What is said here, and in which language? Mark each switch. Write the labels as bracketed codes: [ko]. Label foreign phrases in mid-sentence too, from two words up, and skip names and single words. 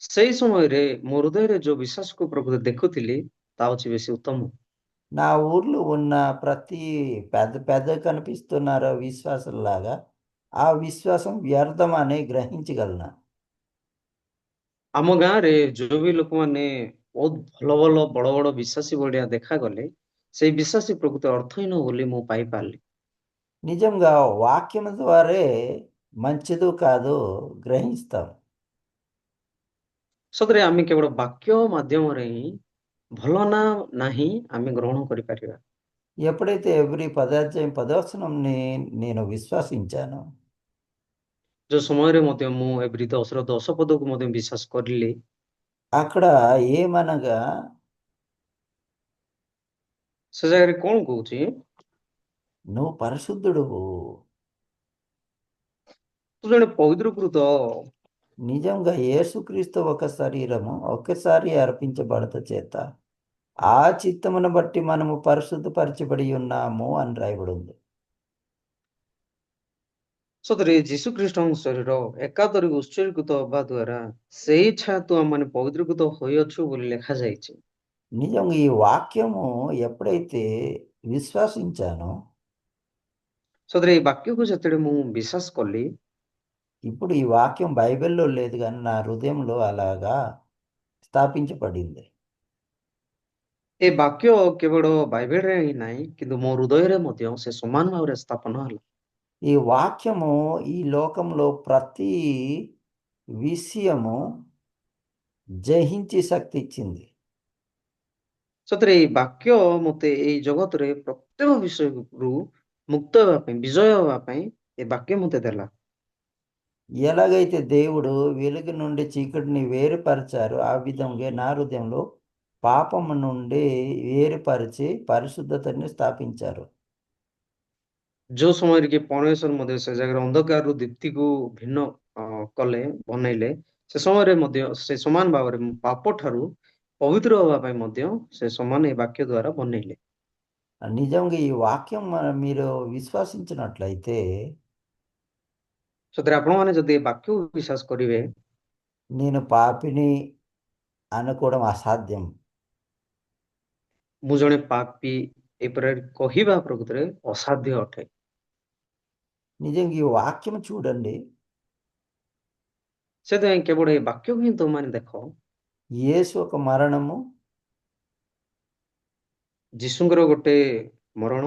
[or] ସେଇ ସମୟରେ ମୋ ହୃଦୟରେ ଯୋଉ ବିଶ୍ୱାସକୁ ପ୍ରକୃତ ଦେଖୁଥିଲି ତା ହଉଛି ବେଶୀ ఉత్తମ। [te] నా ఊర్లో ఉన్న ప్రతి పెద్ద పెద్ద కనిపిస్తున్నారు విశ్వాసంలాగా ఆ విశ్వాసం వ్యర్థం అని గ్రహించగలను. [or] ଆମ ଗାଁରେ ଯୋଉ ବି ଲୋକମାନେ ବହୁତ ଭଲ ଭଲ ବଡ ବଡ ବିଶ୍ୱାସୀ ଭଳିଆ ଦେଖାଗଲେ, ସେଇ ବିଶ୍ୱାସୀ ପ୍ରକୃତ ଅର୍ଥହୀନ ବୋଲି ମୁଁ ପାଇପାରିଲି। [te] నిజంగా వాక్యం ద్వారే మంచిదో కాదో గ్రహిస్తాం. [or] ସତରେ ଆମେ କେବଳ ବାକ୍ୟ ମାଧ୍ୟମରେ ହିଁ ଭଲ ନା ନାହିଁ ଆମେ ଗ୍ରହଣ କରିପାରିବା। [te] ఎప్పుడైతే ఎవ్రీ పదాధ్యాయం పదవచనంని నేను విశ్వసించాను, [or] ଯୋଉ ସମୟରେ ମଧ୍ୟ ମୁଁ ଏଭ୍ରି 10ର 10 ପଦକୁ ମଧ୍ୟ ବିଶ୍ୱାସ କରିଲି, [te] అక్కడ ఏమనగా [or] ସେ ଜାଗାରେ କଣ କହୁଛି? [te] నువ్వు పరిశుద్ధుడువు. [or] ତୁ ଜଣେ ପవిତ୍ରକୃତ। [te] నిజంగా యేసుక్రీస్తు ఒక శరీరము ఒక్కసారి అర్పించబడత చేత ఆ చిత్తమును బట్టి మనము పరిశుద్ధపరచబడి ఉన్నాము అని రాయబడి ఉంది. [or] ସତରେ ଯୀଶୁଖ୍ରୀଷ୍ଟଙ୍କ ଶରୀର ଏକାଥରେ ଉତ୍ସର୍ଗୀକୃତ ହେବା ଦ୍ୱାରା ସେଇ ଇଚ୍ଛା ତୁ ଆମମାନେ ପବିତ୍ରକୃତ ହୋଇଅଛୁ ବୋଲି ଲେଖାଯାଇଛି। [te] నిజంగా ఈ వాక్యము ఎప్పుడైతే విశ్వసించానో, [or] ସତରେ ଏଇ ବାକ୍ୟକୁ ଯେତେବେଳେ ମୁଁ ବିଶ୍ୱାସ କଲି, [te] ఇప్పుడు ఈ వాక్యం బైబిల్లో లేదు కానీ నా హృదయంలో అలాగా స్థాపించబడింది. [or] ଏ ବାକ୍ୟ କେବଳ ବାଇବେଲରେ ହିଁ ନାହିଁ କିନ୍ତୁ ମୋ ହୃଦୟରେ ମଧ୍ୟ ସେ ସମାନ ଭାବରେ ସ୍ଥାପନ ହେଲା। [te] ఈ వాక్యము ఈ లోకంలో ప్రతి విషయము జయించి శక్తి ఇచ్చింది. [or] ସତରେ ଏଇ ବାକ୍ୟ ମୋତେ ଏଇ ଜଗତରେ ପ୍ରତ୍ୟେକ ବିଷୟରୁ ମୁକ୍ତ ହେବା ପାଇଁ, ବିଜୟ ହେବା ପାଇଁ ଏ ବାକ୍ୟ ମୋତେ ଦେଲା। [te] ఎలాగైతే దేవుడు వెలుగు నుండి చీకటిని వేరుపరిచారో ఆ విధంగా నా హృదయంలో పాపము నుండి వేరుపరిచి పరిశుద్ధతని స్థాపించారు. [or] ଯୋଉ ସମୟରେ କି ପରମେଶ୍ୱର ମଧ୍ୟ ସେ ଜାଗାରେ ଅନ୍ଧକାରରୁ ଦୀପ୍ତିକୁ ଭିନ୍ନ କଲେ, ବନେଇଲେ, ସେ ସମୟରେ ମଧ୍ୟ ସେ ସମାନ ଭାବରେ ପାପ ଠାରୁ పవిత్ర ହେବା ପାଇଁ ମଧ୍ୟ ସେ ସମାନ ଏ ବାକ୍ୟ ଦ୍ୱାରା ବନେଇଲେ। [te] నిజంగా ఈ వాక్యం మీరు విశ్వసించినట్లయితే [or] ସତରେ ଆପଣମାନେ ଯଦି ଏ ବାକ୍ୟକୁ ବିଶ୍ୱାସ କରିବେ, [te] నేను పాపిని అనుకోవడం అసాధ్యం. [or] ମୁଁ ଜଣେ ପାପୀ ଏପରି କହିବା ପ୍ରକୃତରେ ଅସାଧ୍ୟ ଅଟେ। [te] నిజంగా ఈ వాక్యం చూడండి. [or] ସେଥିପାଇଁ କେବଳ ଏ ବାକ୍ୟକୁ ହିଁ ତୁମମାନେ ଦେଖ। [te] యేసు ఒక మరణము, [or] ଯୀଶୁଙ୍କର ଗୋଟେ ମରଣ,